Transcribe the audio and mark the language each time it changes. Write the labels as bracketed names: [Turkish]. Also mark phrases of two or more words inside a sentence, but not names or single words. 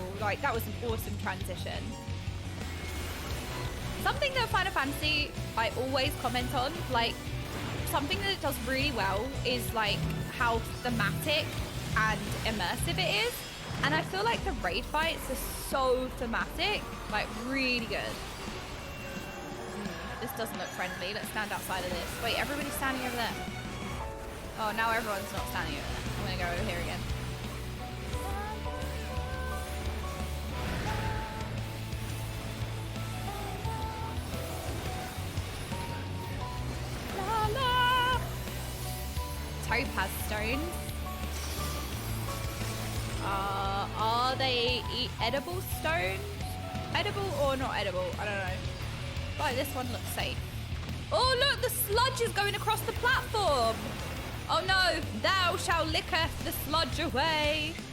[English] Like, that was an awesome transition. Something that Final Fantasy I always comment on, like, something that it does really well is, like, how thematic and immersive it is. And I feel like the raid fights are so thematic, like, really good. This doesn't look friendly. Let's stand outside of this. Wait, everybody's standing over there. Oh, now everyone's not standing over there. I'm gonna go over here again. La la! Topaz stones. Are they edible stones? Edible or not edible? I don't know. But this one looks safe. Oh look, the sludge is going across the platform. Oh no, thou shalt licketh the sludge away.